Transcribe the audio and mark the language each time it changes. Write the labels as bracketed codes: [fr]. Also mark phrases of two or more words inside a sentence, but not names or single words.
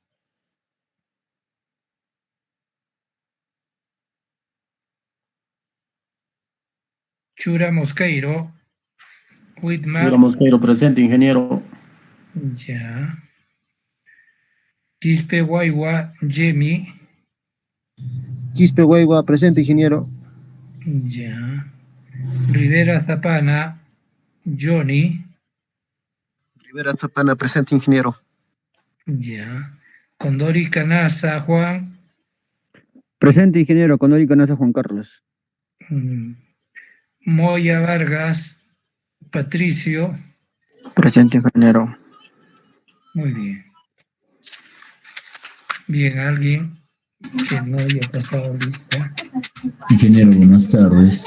[es] Chura Mosqueiro. Whitmar. Mosqueiro, presente, ingeniero. Ya. Quispe Guayua Yemi. Quispe Huaywa. Presente, ingeniero. Ya. Rivera Zapana Johnny. Rivera Zapana. Presente, ingeniero. Ya. Condori Canasa Juan. Presente, ingeniero. Condori Canasa Juan Carlos. Moya Vargas Patricio. Presente, ingeniero. Muy bien. Bien, alguien que no haya pasado lista. Ingeniero, buenas tardes.